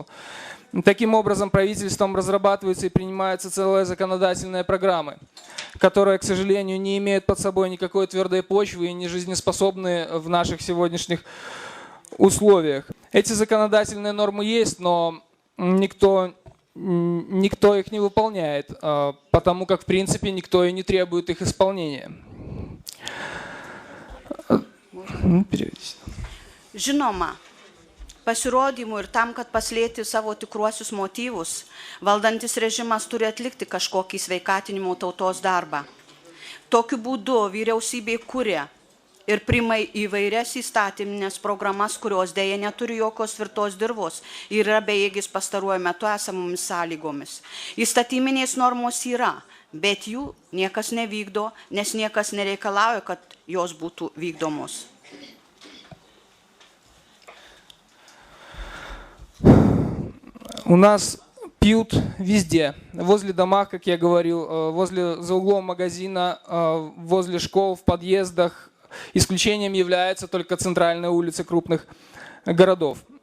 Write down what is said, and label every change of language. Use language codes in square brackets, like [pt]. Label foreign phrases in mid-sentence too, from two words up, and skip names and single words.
[ru] Таким образом, правительством разрабатываются и принимаются целые законодательные программы, которые, к сожалению, не имеют под собой никакой твердой почвы и не жизнеспособны в наших сегодняшних условиях. Эти законодательные нормы есть, но никто их не выполняет, потому как, в принципе, никто и не требует их исполнения. [lt] Žinoma, pasirodymų ir tam, kad paslėpti savo tikruosius motyvus, valdantis režimas turi atlikti kažkokį sveikatinimo tautos darbą. Tokiu būdu vyriausybė kuria ir priima įvairias įstatyminės programas, kurios dėja neturi jokios tvirtos dirvos ir yra bejėgis pastaruoju metu esamomis sąlygomis. Įstatyminės normos yra, bet jų niekas nevykdo, nes niekas nereikalauja, kad jos būtų vykdomos. [ru] У нас пьют везде, возле домов, как я говорил, за углом магазина, возле школ, в подъездах. Исключением являются только центральные улицы крупных городов.